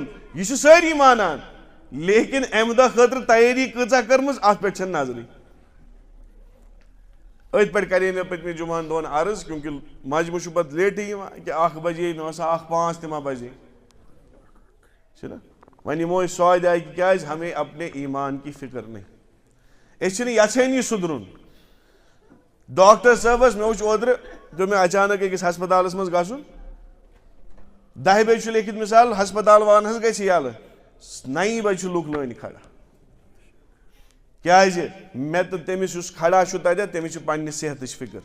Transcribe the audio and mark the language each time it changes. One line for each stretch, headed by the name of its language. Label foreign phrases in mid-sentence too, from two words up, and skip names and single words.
Kashmiri: یہِ چھِ سٲری مانان, لیکن امہِ دۄہ خٲطرٕ تیٲری کۭژاہ کٔرمٕژ اتھ پٮ۪ٹھ چھنہٕ نظرٕے. أتھۍ پٮ۪ٹھ کرے مےٚ پٔتمہِ جُمعن دۄہن عرض, کیونکہِ مجمہٕ چھُ پتہٕ لیٹٕے یِوان, کہِ 1 بجے مےٚ باسان 1:05 تہِ ما بجے چھُنہ. وۄنۍ یِمو أسۍ سوداے کہِ کیٛازِ
Urdu: ہمیں اپنے ایٖمان کی فکر نہیں,
Kashmiri: أسۍ چھِنہٕ یژھٲنی سُدرُن. ڈاکٹر صٲبس مےٚ وٕچھ اوترٕ, پیوٚو مےٚ اچانک أکِس ہسپتالس منٛز گژھُن, 10 بجہِ چھُ لیکھِتھ مِثال ہسپتال والن حظ گژھِ یَلہٕ, 9 بجہِ چھُ لُکھ لٲنہِ کھڑا. کیٛازِ مےٚ تہٕ تٔمِس یُس کھڑا چھُ تتٮ۪تھ تٔمِس چھِ پننہِ صحتٕچ فکر.